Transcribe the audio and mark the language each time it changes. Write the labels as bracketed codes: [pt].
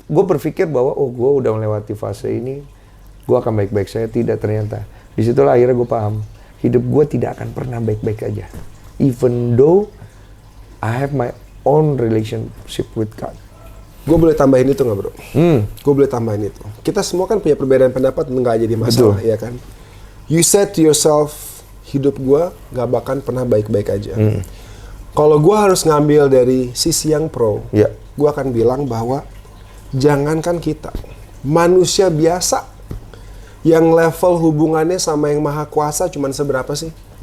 [id] Gue berpikir bahwa oh gue udah melewati fase ini, gue akan baik-baik saja. Tidak, ternyata. Disitulah akhirnya gue paham. hidup gue tidak akan pernah baik-baik aja. [en] Even though I have my own relationship with God. [id] Gue boleh tambahin itu nggak bro? Gue boleh tambahin itu. Kita semua kan punya perbedaan pendapat, nggak jadi masalah, ya kan? [en] You said to yourself, [id] hidup gue nggak bakal pernah baik-baik aja. Kalau gue harus ngambil dari sisi yang pro, gue akan bilang bahwa jangankan kita, manusia biasa yang level hubungannya sama yang maha kuasa cuman seberapa sih?